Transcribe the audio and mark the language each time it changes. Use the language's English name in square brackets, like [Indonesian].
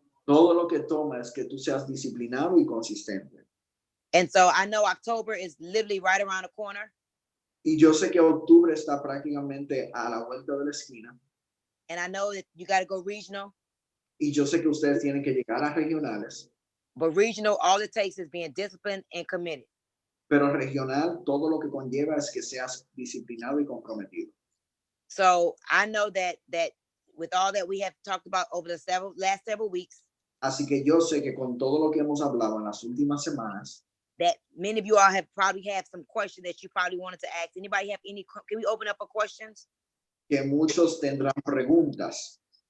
[Spanish] Todo lo que toma es que tú seas disciplinado y consistente. [English] And so I know October is literally right around the corner. [Spanish] Y yo sé que octubre está prácticamente a la vuelta de la esquina. [English] And I know that you got to go regional. [Spanish] Y yo sé que ustedes tienen que llegar a regionales. [English] But regional, all it takes is being disciplined and committed. [Spanish] Pero regional, todo lo que conlleva es que seas disciplinado y comprometido. [English] So I know that with all that we have talked about over the last several weeks, [Spanish] Así que yo sé que con todo lo que hemos hablado en las últimas semanas, [English] that many of you all have probably had some questions that you probably wanted to ask. Anybody have any? Can we open up for questions? [Spanish] que muchos tendrán preguntas.